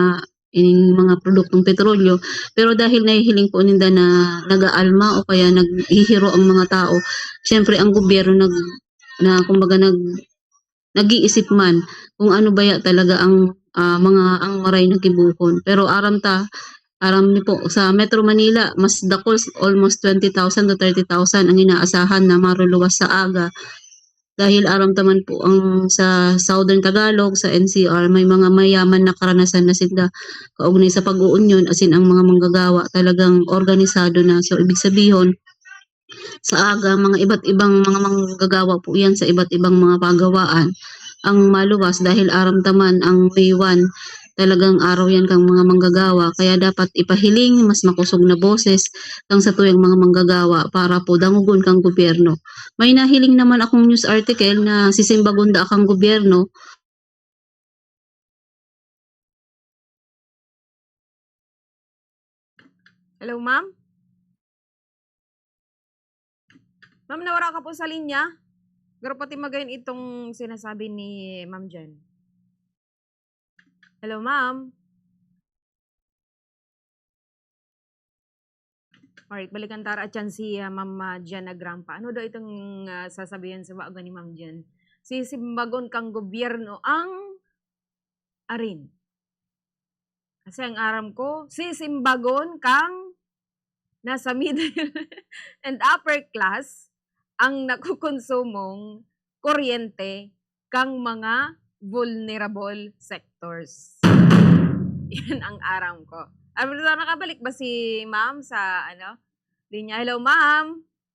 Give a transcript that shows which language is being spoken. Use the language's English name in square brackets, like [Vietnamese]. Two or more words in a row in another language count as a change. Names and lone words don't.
[Bikol] mga produktong petrolyo, pero dahil nahihiling po ninda na nagaalma o kaya naghihiro ang mga tao, syempre ang gobyerno kumbaga nag-iisip man kung ano ba talaga ang maray na gibuhon. Pero aram ni po sa Metro Manila, mas dakol almost 20,000 to 30,000 ang inaasahan na maruluwas sa aga. Dahil aram taman po ang sa Southern Tagalog, sa NCR, may mga mayaman na karanasan na sila kaugnay sa pag-uunyon, [English] as in [Filipino] ang mga manggagawa talagang organisado na. [Bikol] So ibig sabihin, sa aga, mga iba't ibang mga manggagawa po yan sa iba't ibang mga pagawaan ang maluwas dahil aram taman ang May 1 talagang araw yan kang mga manggagawa, kaya dapat ipahiling mas makusog na boses kang sa tuyang mga manggagawa para po dangugon kang gobyerno. May nahiling naman akong news article na sisimbagunda kang gobyerno [English] Hello, ma'am? [Filipino] Ma'am, nawala ka po sa linya. [Bikol] Pero pati magayon itong sinasabi ni Ma'am Jen. [English] Hello, ma'am? [Bikol] Alright, balikan tara at yan si Ma'am Jen Agrampa. Ano daw itong sasabihin sa bago ni Ma'am Jen? Sisimbagon kang gobyerno ang arin. Kasi ang aram ko, sisimbagon kang nasa [English] middle and upper class [Bikol] ang nakukonsumong kuryente kang mga [English] vulnerable sectors. [Bikol] Yan ang aram ko. [Filipino] Nakabalik ba si ma'am sa linya? [English] Hello, ma'am?